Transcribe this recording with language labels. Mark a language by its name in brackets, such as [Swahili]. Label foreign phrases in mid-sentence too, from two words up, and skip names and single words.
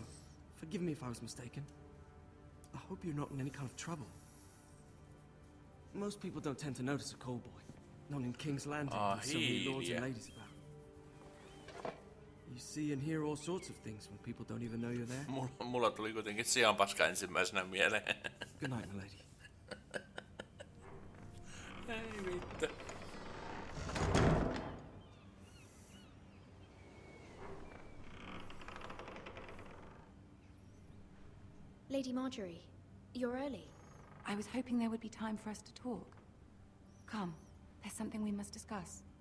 [English] Forgive me if I was mistaken. I hope you're not in any kind of trouble. Most people don't tend to notice a call boy. Not in King's Landing with so many lords and ladies about. You see and hear all sorts of things when people don't even know you're there. [Finnish] Mulla tuli kuitenkin sianpaska ensimmäisenä mieleen. [English] Good night, my lady. [Finnish] Ei vittu. [English] Lady Marjorie, you're early. I was hoping there would be time for us to talk. Come, there's something we must discuss.